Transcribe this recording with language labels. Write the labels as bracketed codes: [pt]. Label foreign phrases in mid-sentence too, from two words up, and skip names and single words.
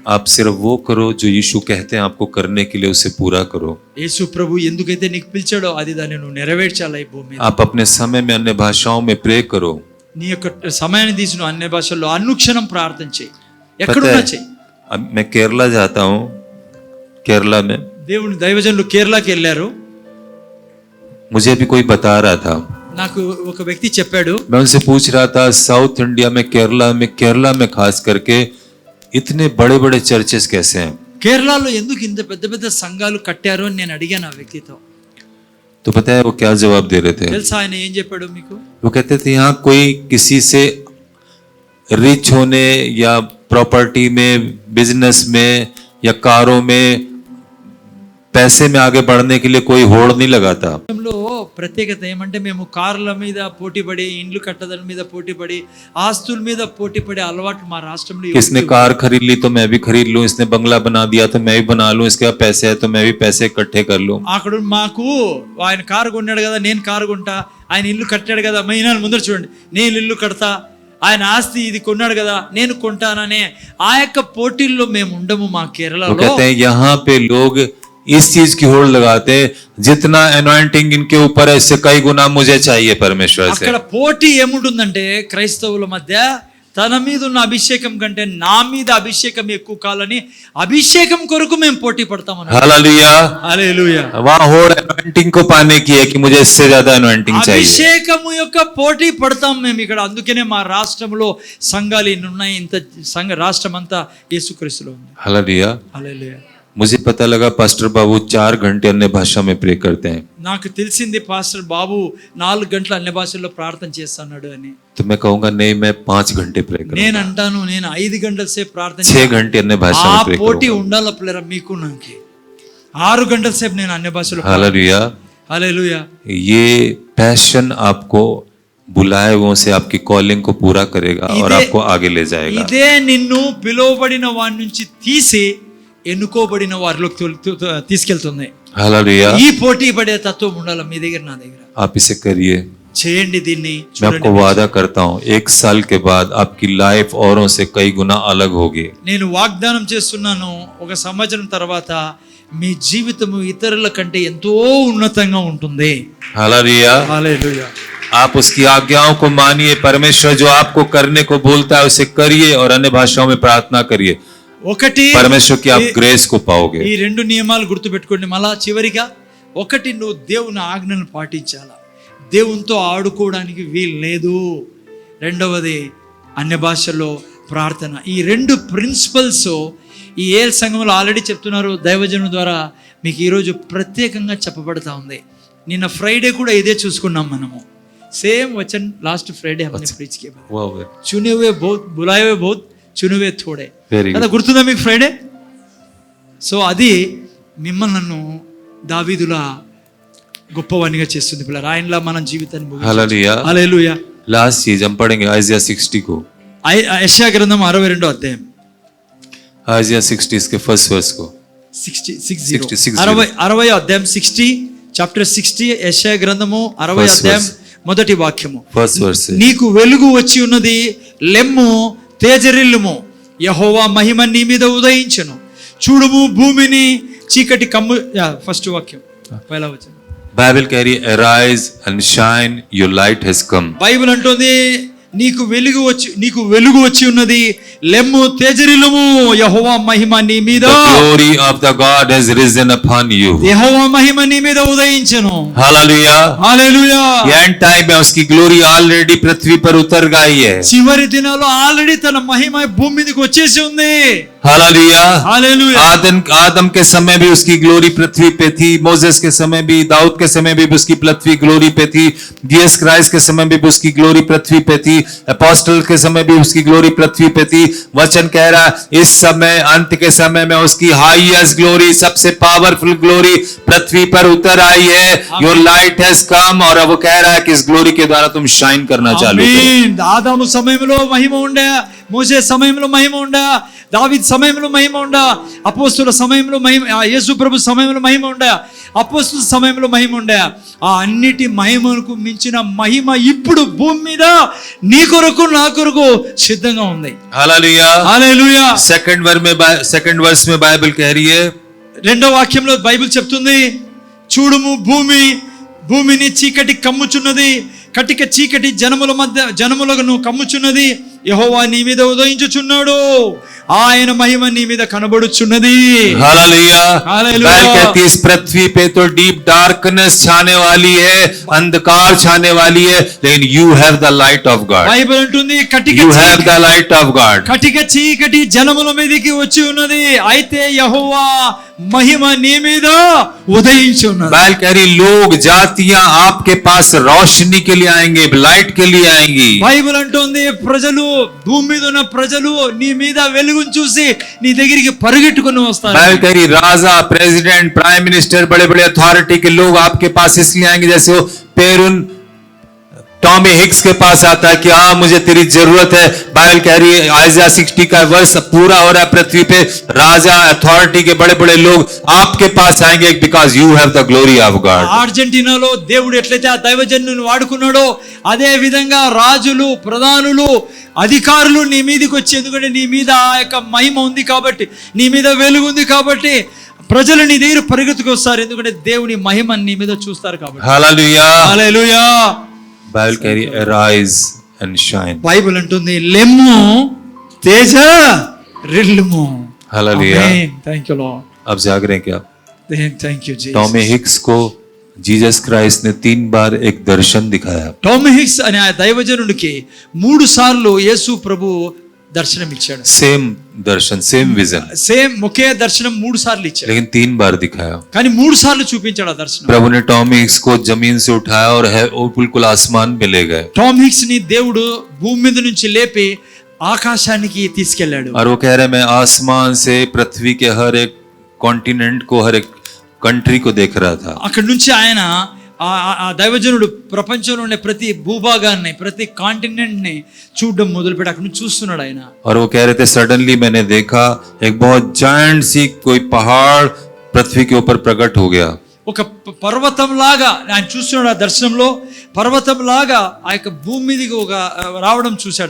[hi] आप सिर्फ वो करो जो यीशु कहते हैं आपको करने के लिए, उसे पूरा करो। [te] యేసు ప్రభు ఎందుకైతే నీకు పిలిచాడో అది దాన్ని నువ్వు నెరవేర్చాలి ఈ భూమి మీద. [hi] आप अपने समय में अन्य भाषाओं में प्रे करो। [te] నీ యొక్క సమయాన్ని తీసి నువ్వు అన్య భాషల్లో అనుక్షణం ప్రార్థన చేయి, ఎక్కడున్నా చేయి. [hi] अब मैं केरला जाता हूँ, केरला में [te] దేవుని దైవజనులు కేరళకి వెళ్ళారు. [hi] मुझे भी कोई बता रहा था, [te] నాకు ఒక వ్యక్తి చెప్పాడు. [hi] मैं उनसे पूछ रहा था साउथ इंडिया में केरला में खास करके इतने बड़े बड़े चर्चेस कैसे हैं। [te] కేరళలో ఎందుకు ఇంత పెద్ద పెద్ద సంఘాలు కట్టారు అని నేను అడిగాను ఆ వ్యక్తితో. [hi] तो पता है वो क्या जवाब दे रहे थे? [te] తెలుసా ఆయన ఏం చెప్పాడు మీకు? [hi] वो कहते थे यहाँ कोई किसी से रिच होने या प्रॉपर्टी में, बिजनेस में या कारों में, पैसे में आगे बढ़ने के लिए कोई होड़ नहीं लगाता। [te] లో ప్రత్యేకత ఏమంటే, మేము కార్ల మీద పోటీపడి, ఇండ్లు కట్టడం మీద పోటీపడి, ఆస్తుల మీద పోటీపడే అలవాటు మా రాష్ట్రంలో [hi] किसने कार खरीद ली तो मैं भी खरीद लूं, इसने बंगला बना दिया तो मैं भी बना लूं, इसके पास पैसे है तो मैं भी पैसे इकट्ठे कर लूं। [te] అక్కడ మాకు ఆయన కారు కొన్నాడు కదా, నేను కారు కొంటా, ఆయన ఇల్లు కట్టాడు కదా, మహిళలు ముందర చూడండి, నేను ఇల్లు కడతా, ఆయన ఆస్తి ఇది కొన్నాడు కదా, నేను కొంటాననే ఆ యొక్క పోటీల్లో మేము ఉండము మా [hi] वो [te] కేరళలో. [hi] कहते हैं यहाँ पे लोग इस चीज की होड़ लगाते हैं, जितना एनॉइंटिंग इनके ऊपर है इससे कई गुना मुझे चाहिए परमेश्वर से। [te] అక్కడ పోటీ ఏముంటుందంటే, క్రైస్తవుల మధ్య తన మీద ఉన్న అభిషేకం కంటే నా మీద అభిషేకం ఎక్కువ కాలని అభిషేకం కొరకు మేము పోటీ పడతాం అన్నమాట. [hi] हालेलुया। [te] హల్లెలూయా. [hi] वहाँ होड़ एनॉइंटिंग को पाने की है कि मुझे इससे ज्यादा एनॉइंटिंग चाहिए। [te] అభిషేకము యొక్క పోటీ పడతాం మేము ఇక్కడ. అందుకనే మా రాష్ట్రంలో సంఘాలు ఇన్ని ఉన్నాయి. ఇంత సంఘ రాష్ట్రం అంతా యేసుక్రీస్తులో ఉంది. [hi] हालेलुया। [te] హల్లెలూయా. [hi] मुझे पता लगा पास्टर बाबू 4 घंटे अन्य भाषा में प्रे करते हैं। [te] నాకు తెలిసింది పాస్టర్ బాబు 4 గంటలు అన్య భాషల్లో ప్రార్థన చేస్తున్నాడు అని. [hi] तो मैं कहूंगा नहीं, मैं 5 घंटे प्रे करूंगा, [te] నేను అంటాను, నేను 5 గంటల సేపు ప్రార్థన [hi] 6 घंटे अन्य भाषा [te] ఆ [hi] में प्रे [te] పోటీ [hi] करूंगा। [te] ఉండాల పిల్లరా మీకు నాకు. 6 గంటల సేపు నేను అన్య భాషలో. [hi] हालेलुया। [te] హల్లెలూయా. [hi] ये पैशन आपको बुलाए हुओं से आपकी कॉलिंग को पूरा करेगा और आपको आगे ले जाएगा। [te] ఇదే నిన్ను పిలువబడిన వారి నుంచి తీసి ఎన్నుకోబడిన వారిలోకి తీసుకెళ్తుంది. [hi] हालेलुया। [te] ఈ పోటీ పడే తత్వం ఉండాలి మీ దగ్గర, నా దగ్గర. [hi] आप इसे करिए। [te] చేయండి దీన్ని. [hi] मैं आपको वादा करता हूँ 1 साल के बाद आपकी लाइफ औरों से कई गुना अलग होगी। [te] నేను వాగ్దానం చేస్తున్నాను, 1 సంవత్సరం తర్వాత మీ జీవితము ఇతరుల కంటే ఎంతో ఉన్నతంగా ఉంటుంది. [hi] हालेलुया। [te] హల్లెలూయా. [hi] आप उसकी आज्ञाओं को मानिए। परमेश्वर जो आपको करने को बोलता है उसे करिए और अन्य भाषाओं में प्रार्थना करिए। [te] ఒకటి, [hi] परमेश्वर की आप ग्रेस को पाओगे। [te] ఈ 2 నియమాలు గుర్తుపెట్టుకోండి. మళ్ళా చివరిగా, ఒకటి, నువ్వు దేవుని ఆజ్ఞలను పాటించాలా. దేవునితో ఆడుకోవడానికి వీలు లేదు. రెండవది, అన్య భాషల్లో ప్రార్థన. ఈ 2 ప్రిన్సిపల్స్ ఈ ఏల్ సంఘంలో ఆల్రెడీ చెప్తున్నారు దైవజనుల ద్వారా. మీకు ఈరోజు ప్రత్యేకంగా చెప్పబడతా ఉంది. నిన్న ఫ్రైడే కూడా ఇదే చూసుకున్నాం మనము. [hi] सेम वचन [en] last Friday [hi] हमने प्रीच किया। चुने हुए बहुत, बुलाए हुए बहुत, चुने हुए थोड़े. [te] కదా గుర్తుందా మీకు ఫ్రైడే? సో అది మిమ్మల్ని నన్ను దావీదులా గొప్పవానిగా చేస్తుంది పిల్లలు. ఆయనలా మన జీవితాన్ని ముగించవచ్చు. [hi] हालेलुया। [te] హల్లెలూయా. [hi] लास्ट चीज हम पढ़ेंगे आइजिया 60 को। [te] యెషయా గ్రంథం 62వ అధ్యాయం [hi] आइजिया 60 इसके [en] first verse [hi] को [te] 60 అధ్యాయం 60 చాప్టర్ 60 యెషయా గ్రంథము 60 [en] First [te] అధ్యాయం [en] verse. [te] మొదటి వాక్యము. [en] first verse [hi] से [te] నీకు వెలుగు వచ్చి ఉన్నది, లెమ్ము తేజరిల్లుము, యెహోవా మహిమ నీ మీద ఉదయించును, చూడుము భూమిని చీకటి కమ్ము. ఫస్ట్ వాక్యం పైలా వచనం. [hi] बाइबल कह रही है [en] arise and shine your light has come। [te] బైబిల్ అంటుంది నీకు వెలుగు వచ్చి ఉన్నది, లెమ్ము తేజరిల్లుము, యెహోవా మహిమ నీ మీద, [en] The glory of the God has risen upon you। [te] యెహోవా మహిమ నీ మీద ఉదయించును। [hi] हालेलुया। [te] హల్లెలూయా। [en] end time [hi] में उसकी [en] glory already [hi] पृथ्वी पर उतर गई है। [te] చివరి దినాల్లో ఆల్రెడీ తన మహిమ భూమి మీదకి వచ్చేసి ఉంది। [hi] हालेलुया। [te] హల్లెలూయా। [hi] आदम के समय भी उसकी ग्लोरी पृथ्वी पे थी, मोसेस के समय भी, दाऊद के समय भी उसकी पृथ्वी ग्लोरी पे थी, जीसस क्राइस्ट के समय भी उसकी ग्लोरी पृथ्वी पे थी, अपोस्टल के समय भी उसकी ग्लोरी पृथ्वी पे थी। वचन कह रहा है इस समय अंत के समय में उसकी [en] highest glory, [hi] सबसे [en] powerful glory [hi] पृथ्वी पर उतर आई है। [en] your light has come. [hi] और अब वो कह रहा है कि इस ग्लोरी के द्वारा तुम शाइन करना चालू करो। [te] ఆమేన్। ఆదాము సమయంలో మహిమ ఉండే, మోసే సమయంలో మహిమ ఉండే, దావీద్ సమయంలో మహిమ ఉండే, అపోస్తలుల సమయంలో మహిమ, యేసు ప్రభు సమయంలో మహిమ ఉండే, అపోస్తలుల సమయంలో మహిమ ఉండే. ఆ అన్నిటి మహిమకు మించిన మహిమ ఇప్పుడు భూమి మీద నీ కొరకు నా కొరకు సిద్ధంగా ఉంది। [hi] हालेलुया। [te] హల్లెలూయా। [en] second verse [hi] में बाइबल कह रही है, [te] రెండో వాక్యంలో బైబిల్ చెప్తుంది, చూడుము భూమిని చీకటి కమ్ముచున్నది, కటిక చీకటి జనములను కమ్ముచున్నది, యెహోవా నీ మీద ఉదయించుచున్నాడు, ఆయన మహిమ నీ మీద కనబడుచున్నది। [hi] हालेलुया। हालेलुया। बाइबल कहती है इस पृथ्वी पे तो [en] deep darkness [hi] छाने वाली है, अंधकार छाने वाली है, लेकिन [en] you have the light of God. [te] బైబిల్ అంటుంది [en] you have the light of God. [te] కటిక చీకటి జనముల మీదకి వచ్చి ఉన్నది, అయితే యెహోవా మహిమ నీ మీద ఉదయించున్నది। [hi] बाइबल कह रही लोग जातियां आपके पास रोशनी के लिए आएंगे, लाइट के लिए आएंगी। [te] బైబిల్ అంటుంది ప్రజలు, భూమి మీద ఉన్న ప్రజలు నీ మీద వెలుగును చూసి నీ దగ్గరికి పరిగెట్టుకుని వస్తారు। [hi] बाइबल कह रही राजा, प्रेसिडेंट, [en] prime minister, [hi] बड़े बड़े अथॉरिटी के लोग आपके पास इसलिए आएंगे जैसे वो पेरुन टॉमी हिक्स के पास आता है कि हाँ मुझे तेरी जरूरत है। बाइबल कह रही है आइजिया 60 का वर्ष पूरा हो रहा है, पृथ्वी पे राजा, अथॉरिटी के बड़े बड़े लोग आपके पास आएंगे [en] because you have the glory of God. [te] అర్జెంటీనాలో దేవుడు ఎట్లయితే ఆ దైవజనుని వాడుకున్నాడో అదే విధంగా రాజులు, ప్రధానులు, అధికారులు నీ మీదకి వచ్చి, ఎందుకంటే నీ మీద ఆ యొక్క మహిమ ఉంది కాబట్టి, నీ మీద వెలుగు ఉంది కాబట్టి ప్రజలు నీ దగ్గర పరిగెత్తుకు వస్తారు, ఎందుకంటే దేవుని మహిమ నీ మీద చూస్తారు కాబట్టి। [hi] हालेलुया। [te] హల్లెలూయా। [hi] बाइबल कह रही [en] arise and shine। [te] బైబిల్ అంటుంది లెమ్ము తేజరిల్లుము। [hi] हालेलुया। [en] thank you Lord. [hi] अब जाग रहे हैं क्या? [en] thank you Jesus. [hi] टॉमी हिक्स को जीसस क्राइस्ट ने 3 बार एक दर्शन दिखाया। [te] టామీ హిక్స్ అనే ఆ దైవజనుడికి 3 సార్లు యేసు ప్రభు దర్శనం ఇచ్చాడు। [hi] सेम दर्शन, [en] same vision, [te] సేమ్ ఒకే దర్శనం 3 సార్లు ఇచ్చాడు, [hi] लेकिन 3 बार दिखाया। [te] కానీ 3 సార్లు చూపించాడు ఆ దర్శనం। [hi] प्रभु ने टॉमी हिक्स को जमीन से उठाया और वो बिल्कुल आसमान में ले गए। [te] టామ్ హిక్స్ ని దేవుడు భూమి మీద నుంచి లేపి ఆకాశానికి తీసుకెళ్లాడు। [hi] और वो कह रहे मैं आसमान से पृथ्वी के हर एक कॉन्टिनेंट को, हर एक कंट्री को देख रहा था। [te] అక్కడ నుంచి ఆయన ఆ దైవజనుడు ప్రపంచంలో ఉండే ప్రతి భూభాగాన్ని, ప్రతి కాంటినెంట్ ని చూడడం మొదలుపెట్టి అక్కడ నుంచి చూస్తున్నాడు ఆయన। [hi] और वो कह रहे थे सडनली मैंने देखा एक बहुत जायंट सी कोई पहाड़ पृथ्वी के ऊपर प्रकट हो गया। [te] ఒక పర్వతం లాగా ఆయన చూస్తున్నాడు, ఆ దర్శనంలో పర్వతం లాగా ఆ యొక్క భూమి మీదకి ఒక రావడం చూశాడు।